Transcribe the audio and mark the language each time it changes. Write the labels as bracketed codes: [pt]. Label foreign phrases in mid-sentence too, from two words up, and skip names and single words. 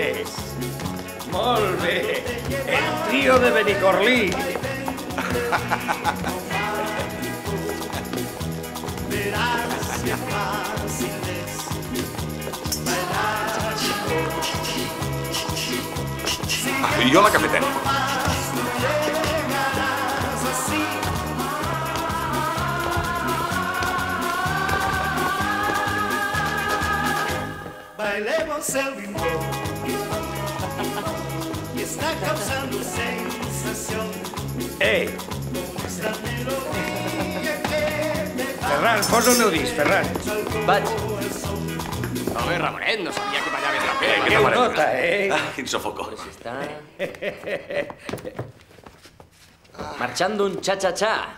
[ca] Molt bé. El trio de Benicorlí. I jo la cafetera. [es] Bailemos el bimbo y está causando sensación. Ei, Esta melodía que me da [ca] Ferran, posa el meu disc, Ferran. Vaig. Molt bé, Ramonet, no sabia que ballaves tan bé. Que ho nota, eh? Quin sofoco. [es] Si está... Marchando un cha-cha-cha.